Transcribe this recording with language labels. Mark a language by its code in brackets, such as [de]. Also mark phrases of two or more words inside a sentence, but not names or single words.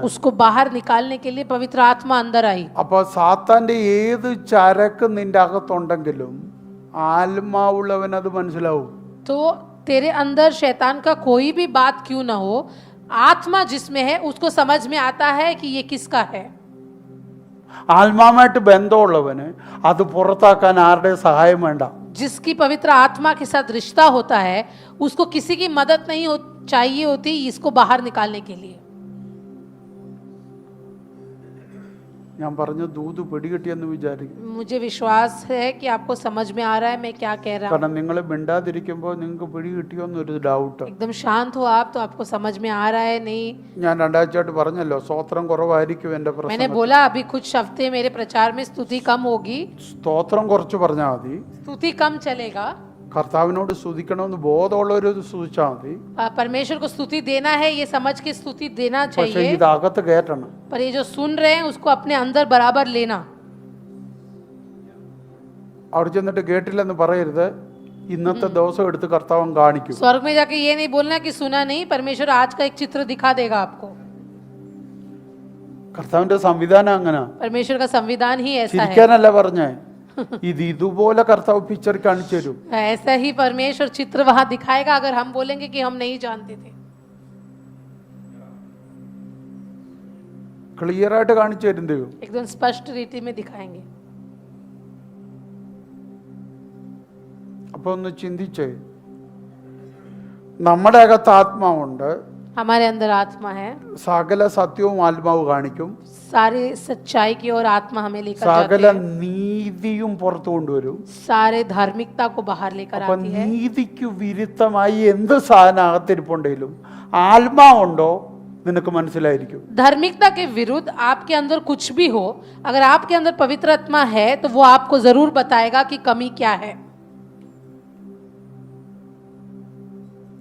[hi] उसको बाहर निकालने के लिए पवित्र आत्मा अंदर आई. [ml] അപ്പൊ സാത്താന്റെ ഏത് ചരക്ക് നിന്റെ അകത്തുണ്ടെങ്കിലും ആത്മാവുള്ളവൻ അത് മനസ്സിലാവും. [hi] तो तेरे अंदर शैतान का कोई भी बात क्यों ना हो, आत्मा जिसमें है उसको समझ में आता है कि ये किसका है. [ml] ആത്മാവുമായിട്ട് ബന്ധമുള്ളവന് അത് പുറത്താക്കാൻ ആരുടെ സഹായം വേണ്ട. [hi] जिसकी पवित्र आत्मा के साथ रिश्ता होता है उसको किसी की मदद नहीं चाहिए होती इसको बाहर निकालने के लिए. [ml] ഞാൻ പറഞ്ഞു ദൂത് പിടികിട്ടിയെന്ന് വിചാരിക്കും. [hi] मुझे विश्वास है कि आपको समझ में आ रहा है मैं क्या कह रहा हूँ. [ml] കാരണം നിങ്ങൾ മിണ്ടാതിരിക്കുമ്പോൾ നിങ്ങൾക്ക് പിടികിട്ടിയോ എന്നൊരു ഡൗട്ട്. [hi] एकदम शांत हो आप तो आपको समझ में आ रहा है नहीं. [ml] ഞാൻ രണ്ടാഴ്ചയായിട്ട് പറഞ്ഞല്ലോ സ്തോത്രം കുറവായിരിക്കും എന്റെ [hi] मैंने [ml] പ്രസംഗത്തിൽ. [hi] बोला अभी कुछ हफ्ते मेरे प्रचार में स्तुति कम होगी. [ml] സ്തോത്രം കുറച്ച് പറഞ്ഞാൽ മതി. [hi] स्तुति कम चलेगा. [ml] കർത്താവിനോട് സ്തുതിക്കണമെന്ന് ബോധമുള്ളവര് സ്തുതിച്ചാൽ മതി. [hi] परमेश्वर को स्तुति देना है ये समझ के स्तुति देना [ml] പക്ഷെ [hi] चाहिए. [ml] ഇത് അകത്ത് കയറ്റണം. [hi] पर ये जो सुन रहे हैं उसको अपने अंदर बराबर लेना. [ml] അവിടെ ചെന്നിട്ട് കേട്ടില്ലെന്ന് പറയരുത്. ഇന്നത്തെ ദിവസം എടുത്ത് കർത്താവൻ കാണിക്കും. [hi] स्वर्ग में जाके ये नहीं बोलना कि सुना नहीं, परमेश्वर आज का एक चित्र दिखा देगा आपको. [ml] കർത്താവിന്റെ സംവിധാനം അങ്ങനെ. [hi] परमेश्वर का संविधान ही ऐसा है. [ml] ചിരിക്കാനല്ല പറഞ്ഞേ, ഇത് ഇതുപോലെ കർത്താവ് പിക്ചർ കാണിച്ചു തരും. [hi] ऐसा ही परमेश्वर चित्र वहां दिखाएगा अगर हम बोलेंगे कि हम नहीं जानते थे. [ml] ക്ലിയർ ആയിട്ട് കാണിച്ചു തരും ദൈവം. [hi] एकदम स्पष्ट रीति में दिखाएंगे. [ml] അപ്പൊ ഒന്ന് ചിന്തിച്ചേ, നമ്മുടെ അകത്ത് ആത്മാവുണ്ട്. [hi] हमारे अंदर आत्मा है. [ml] സകല സത്യവും ആത്മാവ് കാണിക്കും. [hi] सारे सच्चाई की ओर आत्मा हमें लेकर [ml] സകല [hi] जाती है. [ml] നീതിയും പുറത്തു കൊണ്ടുവരും. [hi] सारे धार्मिकता को बाहर लेकर [ml] അപ്പൊ [hi] आती है. [ml] നീതിക്ക് വിരുദ്ധമായി എന്ത് സാധനം അകത്തിരിപ്പുണ്ടെങ്കിലും ആത്മാവുണ്ടോ നിനക്ക് മനസ്സിലായിരിക്കും. [hi] धार्मिकता के विरुद्ध आपके अंदर कुछ भी हो, अगर आपके अंदर पवित्र आत्मा है तो वो आपको जरूर बताएगा कि कमी क्या है.